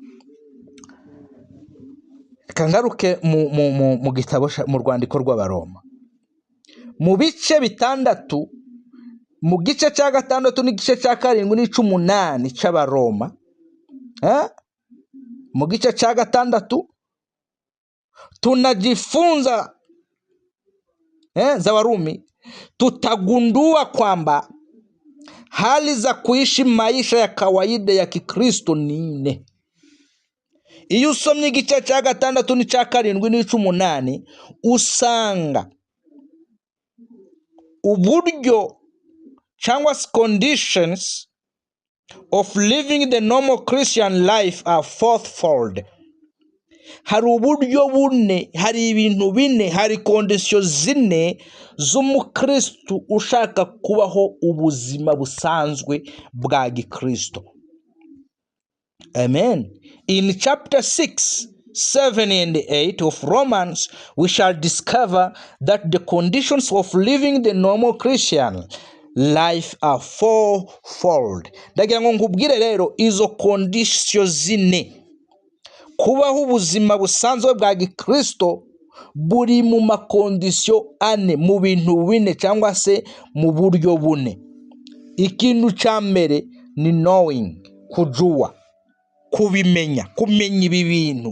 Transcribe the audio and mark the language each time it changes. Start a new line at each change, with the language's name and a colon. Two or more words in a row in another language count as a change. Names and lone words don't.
Kinyarwanda: Kangaruke mu gitabo mu rwandiko rw'Abaroma mu bice bitandatu, mu gice cya 6 n'igice cya 7 n'ic'umunani cy'Abaroma, mu gice cha 6
Swahili: tunajifunza za Warumi, tutagundua kwamba hali za kuishi maisha ya kawaida ya Kikristo ni nne.
Kinyarwanda: Iyo usomye igice cya 6 n'icya 7 n'ic'umunani usanga uburyo cyangwa
English: conditions of living the normal Christian life are fourfold.
Kinyarwanda: Hari uburyo bune, hari ibintu bine, hari conditions zine z'umukristo ushaka kubaho ubuzima busanzwe bwa Gikristo. Amen.
English: In chapter 6, 7 and 8 of Romans, we shall discover that the conditions of living the normal Christian life are fourfold.
Kinyarwanda: Ndagira ngo nkubwire rero izo conditions zine kubaho ubuzima busanzwe bwa Gikristo buri mu makondisyo ane, mu bintu bine cyangwa se mu buryo bune. Ikintu cya mbere ni knowing, kujua, kumenya ibi bintu.